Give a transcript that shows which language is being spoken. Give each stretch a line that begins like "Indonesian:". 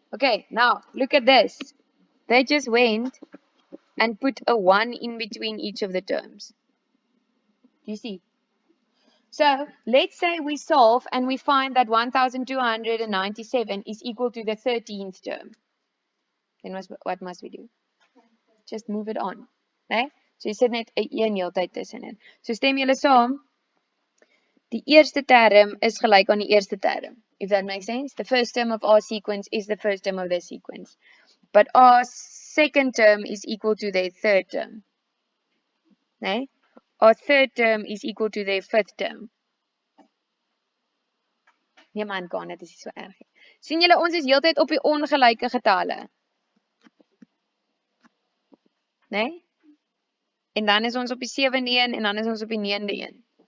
English: Okay, now look at this. They just went and put a 1 in between each of the terms. Do you see? So let's say we solve and we find that 1297 is equal to the 13th term. Then what must we do? Just move it on.
Afrikaans: Nee? So jy sit net 'n heeltyd tussenin. So stem julle saam? Die eerste term is gelyk aan die eerste term.
English: If that makes sense. The first term of our sequence is the first term of this sequence. But our second term is equal to their third term.
Afrikaans: Nee?
English: Our third term is equal to their fifth term.
Afrikaans: Nee man, kan dit is nie so erg nie. Sien julle ons is heeltyd op die ongelyke getalle. Nee? En dan is ons op die 7de een en dan is ons op die 9de een.